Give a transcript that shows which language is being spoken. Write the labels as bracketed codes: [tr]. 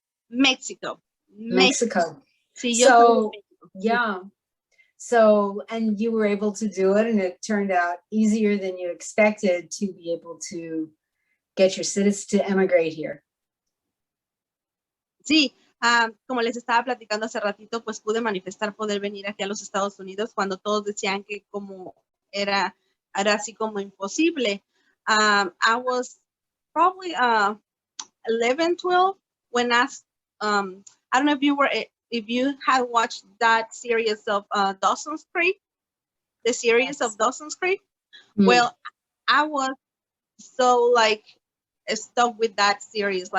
[en] Mexico. So, yeah. So, and you were able to do it, and it turned out easier than you expected to be able to get your citizens to emigrate here. [es] Sí, como les estaba platicando hace ratito, pues pude manifestar poder venir aquí a los Estados Unidos cuando todos decían que como era así como imposible. [en] I was probably 11, 12 when I don't know if you had watched that series of Dawson's Creek, the series of Dawson's Creek. Well, I was so like stuck with that series.